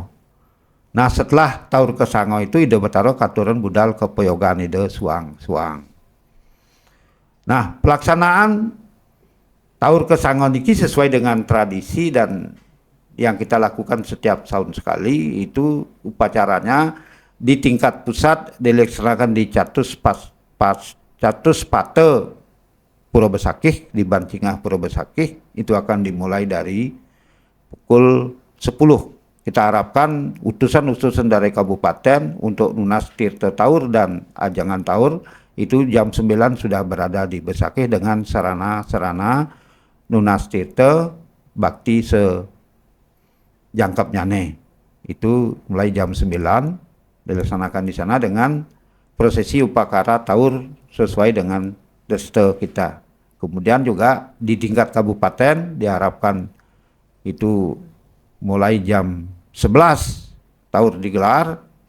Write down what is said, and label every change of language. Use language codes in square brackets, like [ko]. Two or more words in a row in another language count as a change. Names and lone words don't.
[id] Nah setelah [ban] Taur Kesango itu ide betara katurin budal kepoyogan ide suang-suang. [id] Nah pelaksanaan Taur Kesango niki sesuai dengan tradisi dan yang kita lakukan setiap tahun sekali, itu upacaranya di tingkat pusat dilaksanakan di Catus Pate Pura Besakih, di Bancingah Pura Besakih. Itu akan dimulai dari pukul 10. Kita harapkan utusan-utusan dari kabupaten untuk lunas tirta Taur dan ajangan Taur itu jam 9 sudah berada di Besakih dengan sarana-sarana [ban] nunas tirta bakti sejangkap nyane. [id] Itu mulai jam 9 dilaksanakan di sana dengan prosesi upacara Taur sesuai dengan deste kita. Kemudian juga di tingkat kabupaten diharapkan itu mulai jam 11 Taur digelar